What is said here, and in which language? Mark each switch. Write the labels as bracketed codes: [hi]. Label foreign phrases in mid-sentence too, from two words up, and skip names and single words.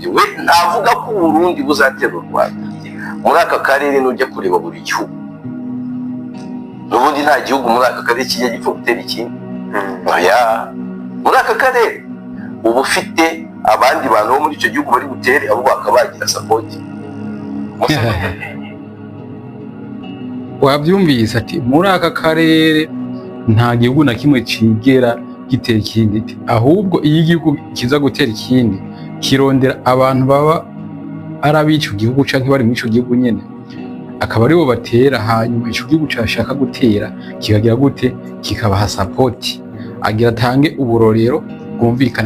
[rw] We ntavuga ko Uburundi buzatera u Rwanda. Muri aka karere nujya kureba buri gihugu, n'ubundi nta gihugu muri aka karere kijya gipfa gutera ikindi. Oya, muri aka karere uba ufite abandi bantu bo muri icyo gihugu bari butere, abo bakabagira support. [rn] Wabyumvise ati muri aka karere nta gihugu na kimwe cigera gitera ikindi, ahubwo iyo igihugu kiza gutera ikindi kirondera abantu baba arabico gihugu canke bari muri ico gihugu nyene, akaba aribo batera, hanyuma ico gihugu cashaka gutera kikagira gute, kikabaha support, agira atange uburorero bwumvikana.